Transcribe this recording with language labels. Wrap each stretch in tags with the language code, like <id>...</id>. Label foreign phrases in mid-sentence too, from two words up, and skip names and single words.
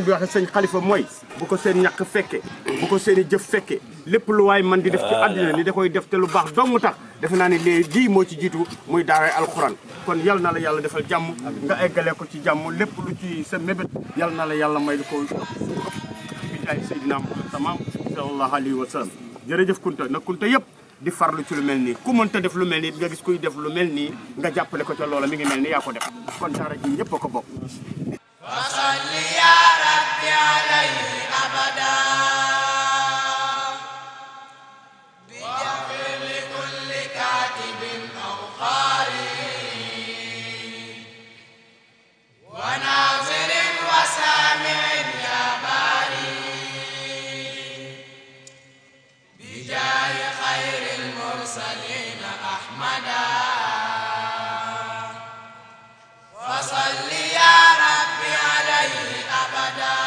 <wo>bi waxee sëñ Xalifa mooy bu ko seen ñàkk fekke bu ko seen i jëf fekke lépp lu waay man di def ci àddina ni da koy def te lu baax dong tax defe naa ne léegi lii moo ci jiitu muy daaray alxuraan kon yal na la yàlla defal jàmm nga eggale ko ci jàmm lépp lu ci sa mébét yal na la yàlla may ko ci bijaay Seydina Muhammad tamaam</wo> <ar>صلى الله عليه وسلم</ar> <wo>jërëjëf kunta nag kunta yëpp di farlu ci lu mel nii ku mënta def lu mel nii nga gis kuy def lu mel nii nga jàppale ko ca loola mi ngi mel ni yaa ko def kon daara ji ñëpp a ko bokk</wo> <ar>وصل يا ربي عليه أبدا واغفر لكل كاتب أو قارئ وناظر وسامع يا باري بجاه خير المرسلين أحمدا وصل يا ربي عليه أبدا</ar>